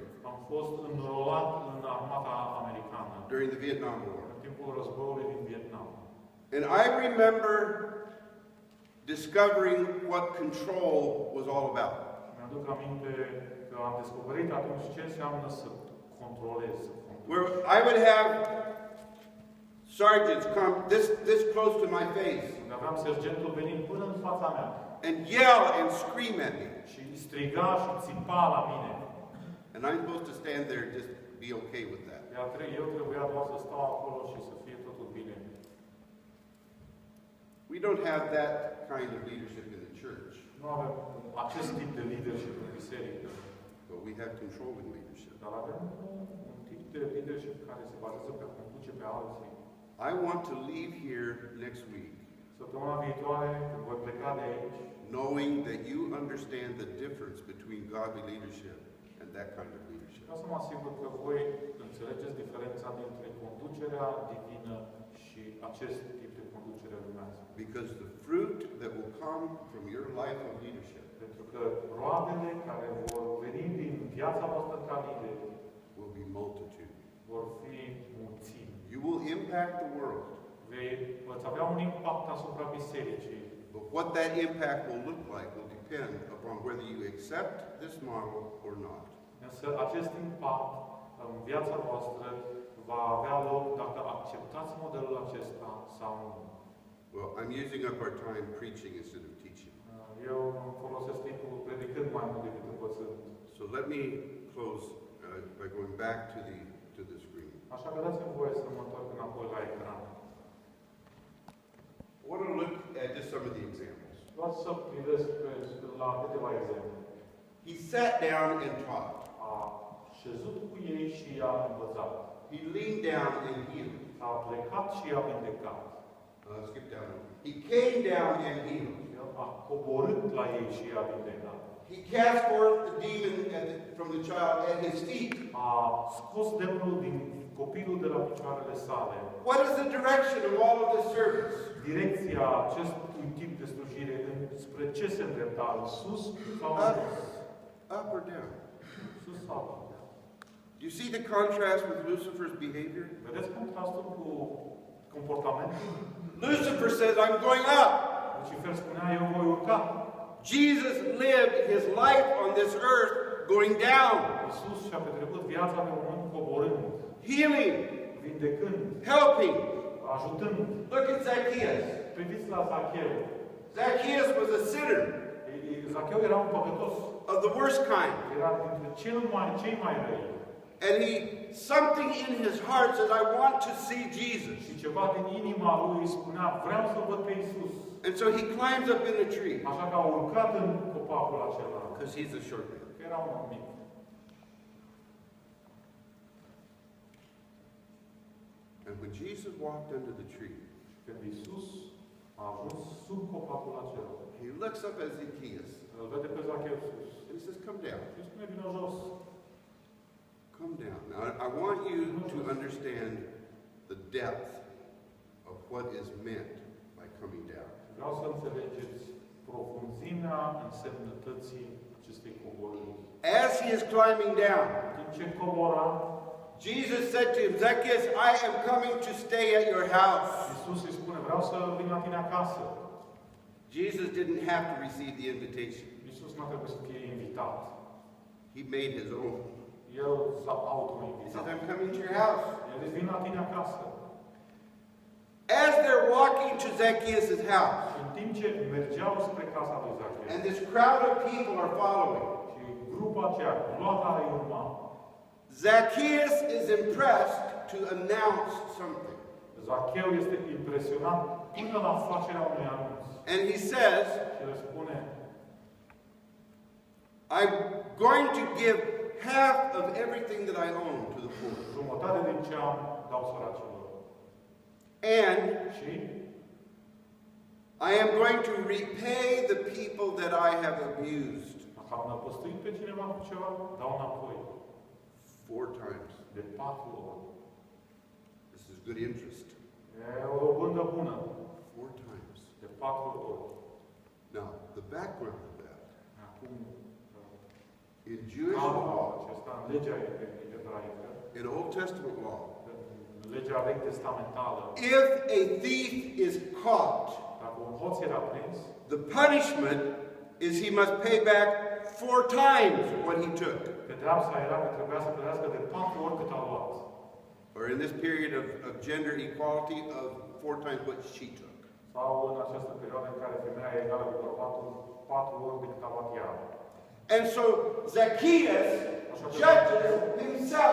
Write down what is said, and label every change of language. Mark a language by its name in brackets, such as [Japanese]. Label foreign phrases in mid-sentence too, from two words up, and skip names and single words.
[Romanian] am fost înrolat în armata americană [English] during the Vietnam War. [Romanian] în timpul războiului din Vietnam. [English] And I remember discovering what control was all about. [Romanian] Mi-aduc aminte că am descoperit atunci ce înseamnă să controlezi. [English] Where I would have sergeants come this close to my face [Romanian] Când aveam sergentul venind până în fața mea [English] and yell and scream at me. [Romanian] și striga și țipa la mine. [English] And I'm supposed to stand there and just be okay with that. [Romanian] Iar eu trebuia doar să stau acolo și să fie totul bine. [English] We don't have that kind of leadership in the church, [Romanian] Nu avem acest tip de leadership în biserică, [English] but we have controlling leadership. [Romanian] dar avem un tip de leadership care se bazează pe a conduce pe alții. [English] I want to leave here next week [Romanian] Săptămâna viitoare, când voi pleca de aici, [English] knowing that you understand the difference between godly leadership and that kind of leadership. [Romanian] vreau să mă asigur că voi înțelegeți diferența dintre conducerea divină și acest tip de conducere lumească. [English] Because the fruit that will come from your life of leadership [Romanian] Pentru că roadele care vor veni din viața voastră ca lideri [English] will be multitude. [Romanian] vor fi mulțimi. [English] You will impact the world, [Romanian] Veți avea un impact asupra bisericii, [English] but what that impact will look like will depend upon whether you accept this model or not. [Romanian] însă acest impact în viața voastră va avea loc dacă acceptați modelul acesta sau nu. [English] Well, I'm using up our time preaching instead of teaching. [Romanian] Eu folosesc timpul predicând mai mult decât învățând. [English] So let me close by going back to the screen. [Romanian] Așa că dați-mi voie să mă întorc înapoi la ecran. [English] I want to look at just some of the examples. [Romanian] Vreau să privesc la câteva exemple. [English] He sat down and taught. [Romanian] A șezut cu ei și i-a învățat. [English] He leaned down and healed. [Romanian] A plecat și i-a vindecat. [English] Skip down. He came down and healed. [Romanian] El a coborât la ei și i-a vindecat. [English] He cast forth the demon from the child at his feet. [Romanian] A scos demonul din copilul de la picioarele sale. [English] What is the direction of all of this service? [Romanian] Direcția acestui tip de slujire spre ce se îndrepta? Sus sau în jos? [English] Up or down? [Romanian] Sus sau în jos? [English] Do you see the contrast with Lucifer's behavior? [Romanian] Vedeți contrastul cu comportamentul? [English] Lucifer says, I'm going up. [Romanian] Lucifer spunea, eu voi urca. [English] Jesus lived his life on this earth going down. [Romanian] Iisus și-a petrecut viața pe pământ coborând, [English] Healing, [Romanian] vindecând, [English] helping. [Romanian] ajutând. [English] Look at Zacchaeus. [Romanian] Priviți la Zacheu. [English] Zacchaeus was a sinner [Romanian] Zacheu era un păcătos. [English] of the worst kind. [Romanian] Era dintre cei mai răi. [English] And something in his heart says, I want to see Jesus. [Romanian] Și ceva din inima lui spunea, vreau să văd pe Iisus. [English] And so he climbs up in the tree. [Romanian] Așa că a urcat în copacul acela. [English] Because he's a short man. [Romanian] Că era un mic. [English] And when Jesus walked under the tree, [Romanian] Când Iisus a ajuns sub copacul acela, [English] he looks up at Zacchaeus [Romanian] îl vede pe Zacheu sus. [English] and he says, come down. [Romanian] Și spune, vină jos. [English] Come down. Now, I want you to understand the depth of what is meant by coming down. [Romanian] Vreau să înțelegeți profunzimea însemnătății acestei coborâri. [English] As he is climbing down, [Romanian] În timp ce cobora, [English] Jesus said to him, Zacchaeus, I am coming to stay at your house. [Romanian] Iisus îi spune, vreau să vin la tine acasă. [English] Jesus didn't have to receive the invitation. [Romanian] Iisus nu a trebuit să fie invitat. [English] He made his own. [Romanian] El s-a [English] He [Romanian] auto-invitat. [English] said, I'm coming to your house. [Romanian] El îi vin la tine acasă. [English] As they're walking to Zacchaeus' house, [Romanian] Și în timp ce mergeau spre casa lui Zacheu, [English] and this crowd of people are following, [Romanian] și grupa aceea, gloata îi urma, [English] Zacchaeus is impressed to announce something. [Romanian] Zacheu este impresionat până la facerea unui anunț. [English] And he says, [Romanian] Și le spune, [English] I'm going to give half of everything that I own to the poor. [Romanian] jumătate din ce am dau săracilor. [English] And [Romanian] Și [English] I am going to repay the people that I have abused. [Romanian] dacă am năpăstuit pe cineva cu ceva, dau înapoi. [English] 4 times. [Romanian] De 4 ori. [English] This is good interest. [Romanian] E o dobândă bună. [English] 4 times. [Romanian] De 4 ori. [English] Now, the background of that. [Romanian] Acum, [English] In Jewish law, [Romanian] acesta în legea ebraică, [English] in Old Testament law, [Romanian] în legea vechi testamentală, [English] if a thief is caught, [Romanian] dacă un hoț era prins, [English] the punishment is he must pay back 4 times what he took. [Romanian] pedeapsa era că trebuia să plătească de 4 ori cât a luat. [English] Or in this period of gender equality, of 4 times what she took. [Romanian] Sau în această perioadă în care femeia e egală cu bărbatul, 4 ori de cât a luat ea. [English] And so Zacchaeus judges himself.